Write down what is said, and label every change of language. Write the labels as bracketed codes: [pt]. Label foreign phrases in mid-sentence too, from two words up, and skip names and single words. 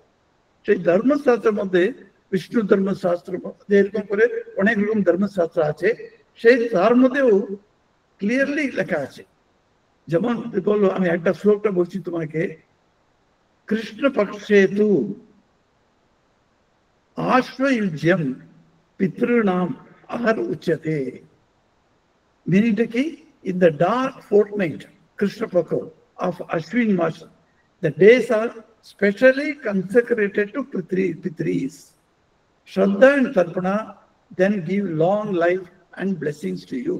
[bn] সেই ধর্মশাস্ত্রের মধ্যে বিষ্ণু ধর্মশাস্ত্র এরকম করে অনেক রকম ধর্মশাস্ত্র আছে, সেই তার মধ্যেও ক্লিয়ারলি লেখা আছে যেমন বললো, আমি একটা শ্লোকটা বলছি তোমাকে, [sa] কৃষ্ণ পক্ষে তু আশ্রয়ুজ্যম পিতৃনাম ahar uchyate. [en] Meaning ki, in the dark fortnight, Krishna Pakha of Ashwin Mas, the days are specially consecrated to Pitris. Shraddha and Tarpana then give long life and blessings to you.